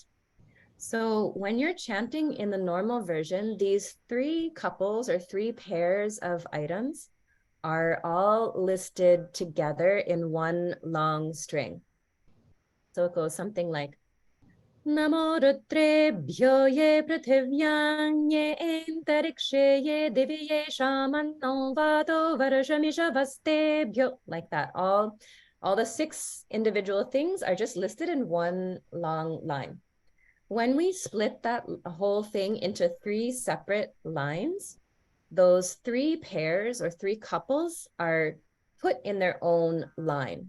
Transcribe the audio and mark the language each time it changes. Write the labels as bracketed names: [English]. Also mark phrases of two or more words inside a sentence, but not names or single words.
[English] So when you're chanting in the normal version, these three couples or three pairs of items are all listed together in one long string. So it goes something like, [Sanskrit] Namo Rudrebhyo ye Prithivyan ye Antarikshe ye Divi ye Shamanno Vato Varashamishavastebhyo, [English] like that. All the six individual things are just listed in one long line. When we split that whole thing into three separate lines, those three pairs or three couples are put in their own line.